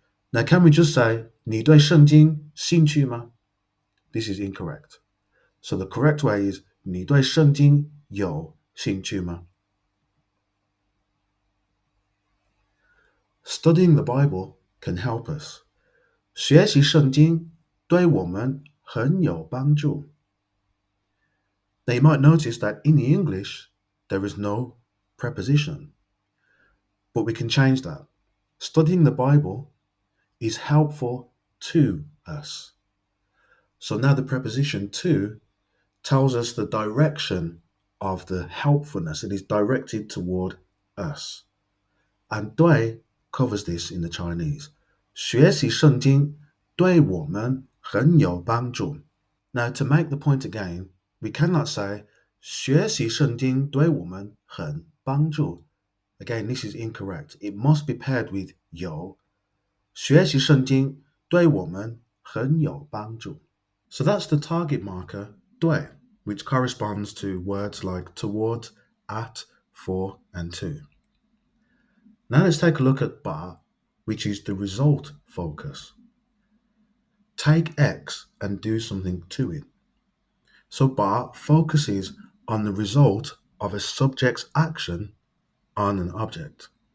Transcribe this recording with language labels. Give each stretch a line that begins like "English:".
English: Now, can we just say
Chinese: 你对圣经兴趣吗?
English: This is incorrect. So the correct way is
Chinese: 你对圣经有兴趣吗?
English: Studying the Bible can help us.
Chinese: 学习圣经对我们很有帮助.
English: Now you might notice that in the English, there is no preposition. But we can change that. Studying the Bible is helpful to us. So now the preposition to tells us the direction of the helpfulness. It is directed toward us. And 对 covers this in the Chinese.
Chinese: 学习圣经对我们很有帮助.
English: Now to make the point again, we cannot say
Chinese: 学习圣经对我们很帮助.
English: Again, this is incorrect. It must be paired with 有.
Chinese: 学习圣经对我们很有帮助.
English: So that's the target marker 对, which corresponds to words like towards, at, for, and to. Now let's take a look at 把, which is the result focus. Take X and do something to it. So 把 focuses on the result of a subject's action on an object.